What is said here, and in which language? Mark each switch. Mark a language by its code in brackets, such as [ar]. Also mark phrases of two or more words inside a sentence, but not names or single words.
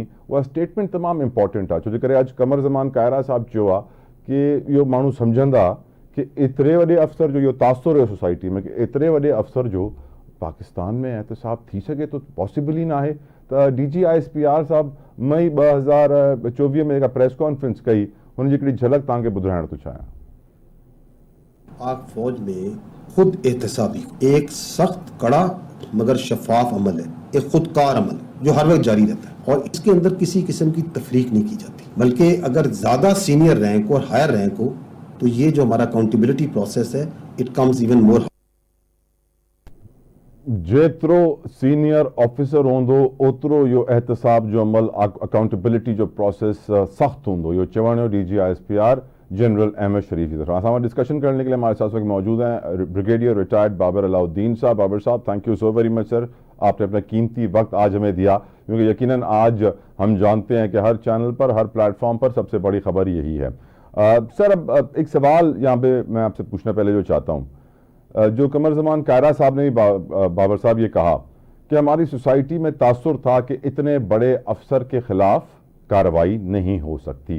[sd] उहा स्टेटमेंट तमामु इंपॉर्टेंट आहे छो जे करे अॼु कमर ज़मान कायरा साहब चयो आहे कि इहो माण्हू सम्झंदा कि एतिरे वॾे अफ़सर जो इहो तासुर हुयो सोसाइटी में कि एतिरे वॾे अफ़सर जो पाकिस्तान में एहतसाब थी सघे थो, पॉसिबल ई न आहे। त DGISPR साहब मई 2024 में जेका प्रेस कॉन्फ्रेंस कई हुनजी हिकिड़ी झलक तव्हांखे ॿुधाइण थो चाहियां। [ur] پاک فوج میں خود احتسابی ایک سخت، کڑا مگر شفاف عمل ہے، ایک خودکار عمل جو ہر وقت جاری رہتا ہے اور اس کے اندر کسی قسم کی تفریق نہیں کی جاتی، بلکہ اگر زیادہ سینئر رینک اور ہائر رینک ہو تو یہ جو ہمارا [en] accountability process [ur] ہے [en] it comes even more. [sd] जेतिरो सीनियर ऑफिसर हूंदो ओतिरो इहो एहतसाब जो अमल अकाउंटेबिलिटी जो प्रोसेस सख़्तु हूंदो, इहो चवण जो DGISPR जनरल अहमद शरीफ [ur] की तरफ। [sd] असां वटि [ur] ڈسکشن کرنے کے لیے ہمارے ساتھ وقت موجود ہیں بریگیڈیئر ریٹائرڈ بابر علاؤالدین صاحب. بابر صاحب, [en] thank you so very much sir, [ur] آپ نے اپنا قیمتی وقت آج ہمیں دیا، کیونکہ یقیناً آج ہم جانتے ہیں کہ ہر چینل پر، ہر پلیٹ فارم پر سب سے بڑی خبر یہی ہے. سر، اب ایک سوال یہاں پہ میں آپ سے پوچھنا پہلے جو چاہتا ہوں، جو قمر زمان کائرہ صاحب نے بھی بابر صاحب یہ کہا کہ ہماری سوسائٹی میں تاثر تھا کہ اتنے بڑے افسر کے خلاف کارروائی نہیں ہو سکتی.